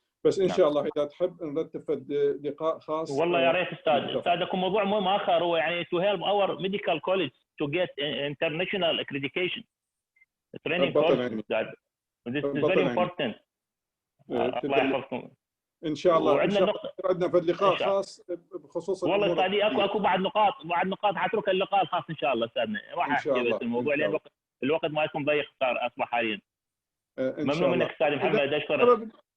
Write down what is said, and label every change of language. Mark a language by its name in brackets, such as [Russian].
[Arabic] بس ان شاء الله اذا تحب نرتب لقاء خاص. والله يا ريت استاذ اكو موضوع مهم اخر هو يعني [English] to help our medical college to get international accreditation training courses that this is very important. [Arabic] الله يحفظكم ان شاء الله. وعندنا عندنا في اللقاء خاص بخصوص والله استاذي اكو بعد نقاط حترك اللقاء الخاص ان شاء الله استاذنا راح احكي بس الموضوع لان الوقت ما يكون ضيق صار اصبح حاليا. ممنون منك استاذ محمد اشكرك.